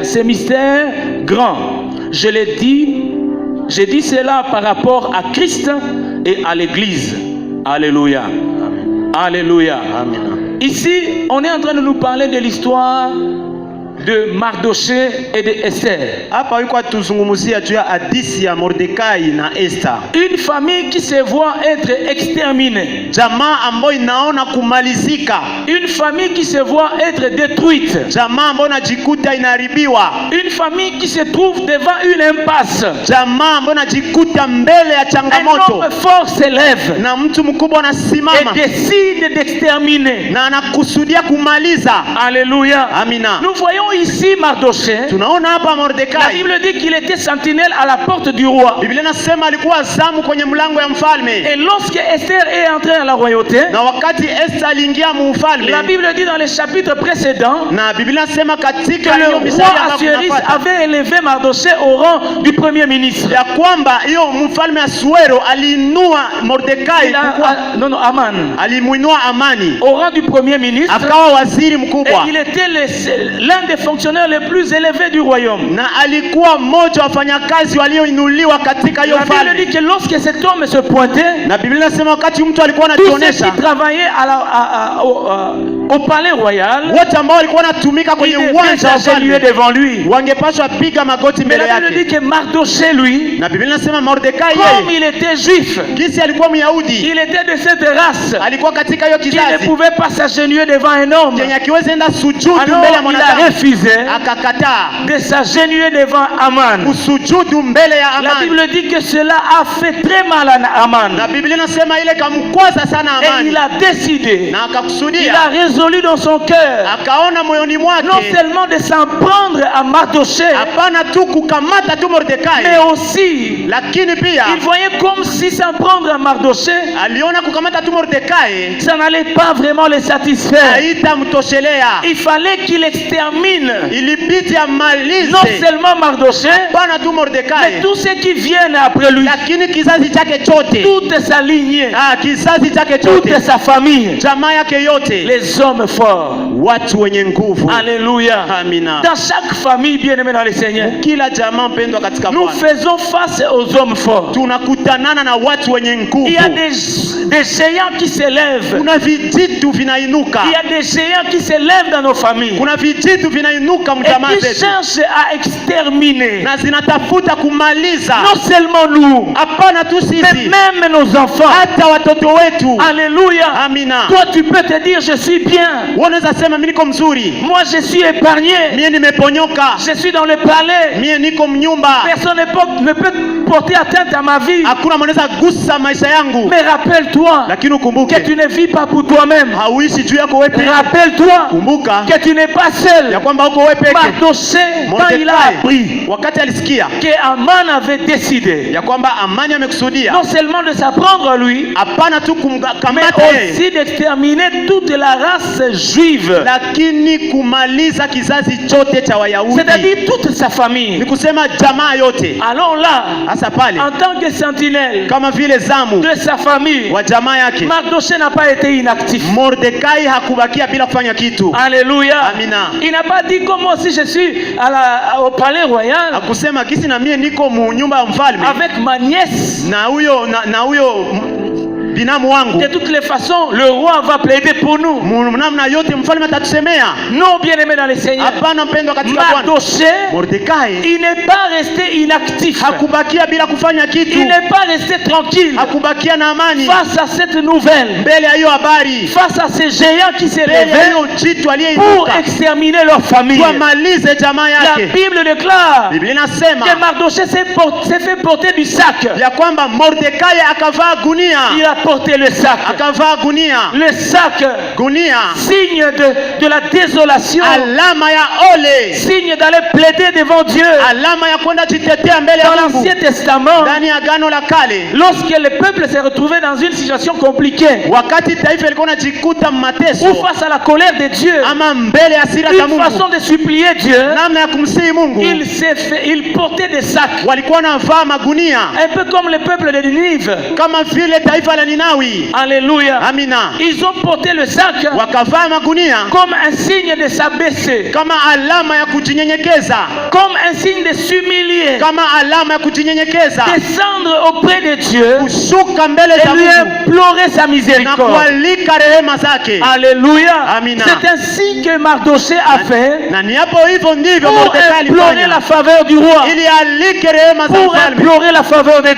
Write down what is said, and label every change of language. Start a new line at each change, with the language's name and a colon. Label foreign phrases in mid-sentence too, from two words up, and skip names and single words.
French: C'est mystère grand. J'ai dit cela par rapport à Christ et à l'Église. Alléluia. Amen. Alléluia. Amen. Ici, on est en train de nous parler de l'histoire de Mardoché et de Esther.
Swahili: Hapa yuko tuzungumzia juu ya hadithi ya Mordekai na Esther.
French: Une famille qui se voit être exterminée.
Swahili: Jamaa ambayo inaona kumalizika.
French: Une famille qui se voit être détruite.
Swahili: Jamaa ambayo inajikuta inaharibiwa.
French: Une famille qui se trouve devant une impasse.
Swahili: Jamaa ambayo inajikuta mbele ya changamoto.
French: Un homme fort s'élève
Swahili: Na mtu mkubwa anasimama
French: et décide d'exterminer.
Swahili: na anakusudia kumaliza.
French: Alléluia.
Swahili: Amina.
French: Nous voyons ici Mardoché.
Swahili: Tunaona hapa
French: La
Swahili: Mordekai.
French: Bible dit qu'il était sentinelle à la porte du roi.
Swahili: Biblia inasema alikuwa zamu kwenye mlango ya mfalme.
French: Et lorsque Esther est entrée à la royauté,
Swahili: Na wakati Esther aliingia mufalme,
French: la Bible dit dans les chapitres précédents
Swahili: na Biblia inasema
French: que
Swahili: katika
French: le
Swahili: hiyo
French: roi
Swahili: mistari ambayo
French: Assuérus
Swahili: tunafuata,
French: avait élevé Mardoché au rang du premier ministre.
Swahili: ya kwamba hiyo mfalme Asuero aliinua Mordekai
French: Non, Aman.
Swahili: alimuinua Amani
French: Au rang du premier ministre.
Swahili: akawa waziri
French: Et
Swahili: mkubwa,
French: il était l'un des fonctionnaires les plus élevés du royaume.
Swahili: na alikuwa mmoja wa wafanyakazi walioinuliwa katika hiyo
French: La Bible
Swahili: falme.
French: dit que lorsque cet homme se pointait,
Swahili: Na Biblia inasema wakati mtu alikuwa
French: tous ceux
Swahili: anajionyesha,
French: qui travaillaient au palais royal,
Swahili: wote ambao walikuwa wanatumika kwenye
French: ils devaient
Swahili: uwanja wa
French: s'agenouiller
Swahili: falme
French: devant lui.
Swahili: wangepaswa piga magoti
French: Mais
Swahili: mbele
French: la Bible dit
Swahili: yake.
French: que Mardoché, lui,
Swahili: Na Biblia inasema Mordekai
French: comme
Swahili: yeye
French: il était juif,
Swahili: kisi alikuwa Myahudi,
French: il était de cette race
Swahili: alikuwa katika hiyo
French: qui ne
Swahili: kizazi
French: pouvait pas s'agenouiller devant un homme.
Swahili: chenye akiwezi enda sujudu
French: Alors
Swahili: mbele ya
French: il a
Swahili: mwanadamu,
French: refusé
Swahili: akakataa
French: de s'agenouiller devant Aman.
Swahili: kusujudu mbele ya
French: La
Swahili: Amani.
French: Bible dit que cela a fait très mal à Aman.
Swahili: Na Biblia inasema ile kamkwaza sana
French: Et
Swahili: Amani,
French: il a décidé,
Swahili: na
French: il a
Swahili: akakusudia,
French: résolu dans son cœur,
Swahili: akaona moyoni
French: non
Swahili: mwake
French: seulement de s'en prendre à Mardoché,
Swahili: hapana tu kukamata tu
French: mais
Swahili: Mordekai,
French: aussi,
Swahili: lakini pia
French: il voyait comme si s'en prendre à Mardoché,
Swahili: aliona kukamata tu Mordekai
French: ça n'allait pas vraiment le satisfaire.
Swahili: haitamtoshelea,
French: Il fallait qu'il extermine
Swahili: ilibidi amalize
French: non seulement Mardoché,
Swahili: hapana tu
French: mais
Swahili: Mordekai,
French: tous ceux qui viennent après lui,
Swahili: lakini kizazi chake chote,
French: toute sa lignée,
Swahili: kizazi chake
French: toute
Swahili: chote,
French: sa famille,
Swahili: jamaa yake yote,
French: les hommes forts.
Swahili: watu wenye nguvu.
French: Alléluia.
Swahili: Amina.
French: Dans chaque famille bien-aimée dans le Seigneur,
Swahili: Kila jamaa mpendwa katika
French: nous
Swahili: Bwana,
French: faisons face aux hommes forts.
Swahili: tunakutanana na watu wenye nguvu.
French: Il y a des géants qui s'élèvent.
Swahili: Kuna vijitu vinainuka,
French: Il y a des géants qui s'élèvent dans nos familles
Swahili: kuna vijitu vinainuka mjamaa
French: et qui
Swahili: zetu
French: cherchent à exterminer
Swahili: na zinatafuta kumaliza,
French: non seulement nous,
Swahili: hapana tu
French: mais
Swahili: sisi,
French: même nos enfants.
Swahili: hata watoto wetu.
French: Alléluia.
Swahili: Amina.
French: Toi, tu peux te dire, je suis bien.
Swahili: Wewe unaweza sema mimi niko mzuri,
French: Moi, je suis épargné.
Swahili: mie nimeponyoka,
French: Je suis dans le palais.
Swahili: mie niko mnyumba,
French: Personne ne peut porter atteinte à ma vie.
Swahili: hakuna mwanaweza gusa maisha yangu.
French: Mais rappelle-toi
Swahili: Lakini
French: que
Swahili: ukumbuke
French: tu ne vis pas pour toi-même.
Swahili: hauishi juu yako wewe peke.
French: Rappelle-toi
Swahili: Kumbuka
French: que tu n'es pas seul.
Swahili: ya kwamba uko wewe peke.
French: Mardoché, quand il a appris
Swahili: Mordekai wakati alisikia
French: que Aman avait décidé
Swahili: ya kwamba Amani amekusudia,
French: non seulement de s'apprendre lui,
Swahili: hapana tu
French: mais
Swahili: kumkamata yeye,
French: aussi d'exterminer toute la race juive,
Swahili: lakini kumaliza kizazi chote cha Wayahudi,
French: c'est-à-dire toute sa
Swahili: ni
French: famille.
Swahili: kusema jamaa yote.
French: Alors là,
Swahili: Hasa pale
French: en tant que sentinelle
Swahili: kama vile zamu
French: de sa famille,
Swahili: wa jamaa yake,
French: Mardoché n'a pas été inactif.
Swahili: Mordekai hakubakia bila kufanya kitu.
French: Alléluia.
Swahili: Amina.
French: Il n'a pas dit comme moi si je suis au palais royal
Swahili: Hakusema kisi na mie niko mu nyumba ya mfalme
French: avec ma nièce.
Swahili: na huyo binamu wangu,
French: De toutes les façons, le roi va plaider pour nous.
Swahili: namna yote mfalme atatusemea.
French: Non, bien-aimé dans le Seigneur.
Swahili: Hapana mpendwa katika Bwana,
French: Mardoché,
Swahili: Mordekai
French: il n'est pas resté inactif.
Swahili: hakubakia bila kufanya kitu,
French: Il n'est pas resté tranquille
Swahili: hakubakia na amani
French: face à cette nouvelle,
Swahili: mbele ya hiyo habari,
French: face à ces géants qui s'est
Swahili: mbele ya
French: levé
Swahili: hiyo jitu
French: pour
Swahili: aliyeinuka
French: exterminer leur famille.
Swahili: wamalize jamaa
French: La
Swahili: yake.
French: Bible déclare
Swahili: Biblia inasema
French: que Mardoché s'est fait porter du sac.
Swahili: ya kwamba Mordekai akavaa gunia,
French: Il a porté le sac.
Swahili: akavaa gunia.
French: Le sac,
Swahili: Gunia,
French: signe de la désolation,
Swahili: alama ya ole,
French: signe d'aller plaider devant Dieu.
Swahili: alama ya kwenda jitetea mbele
French: Dans
Swahili: ya Mungu.
French: l'Ancien Testament,
Swahili: Ndani ya Agano la Kale,
French: lorsque le peuple s'est retrouvé dans une situation compliquée,
Swahili: wakati taifa ilikuwa linajikuta
French: ou
Swahili: mateso
French: face à la colère de Dieu,
Swahili: ama mbele ya hasira za
French: une
Swahili: Mungu,
French: façon de supplier Dieu,
Swahili: namna ya kumsihi Mungu,
French: il portait des sacs,
Swahili: walikuwa wanavaa magunia
French: un peu comme le peuple de Ninive.
Swahili: kama vile taifa la Ninawi.
French: Alléluia.
Swahili: Amina,
French: Ils ont porté le sac
Swahili: wakavaa magunia
French: comme un signe de s'abaisser,
Swahili: kama alama ya kujinyenyekeza,
French: comme un signe de s'humilier,
Swahili: kama alama ya kujinyenyekeza,
French: descendre auprès de Dieu
Swahili: kushuka mbele
French: et
Swahili: za
French: lui
Swahili: Mungu
French: implorer sa
Swahili: na
French: miséricorde.
Swahili: kualika rehema zake.
French: Alléluia.
Swahili: Amina.
French: C'est ainsi que Mardoché a fait
Swahili: Na ni hapo hivyo ndivyo
French: pour
Swahili: Mordekai
French: implorer la
Swahili: alifanya,
French: faveur du roi,
Swahili: ili alike rehema za
French: pour
Swahili: mfalme,
French: implorer la faveur de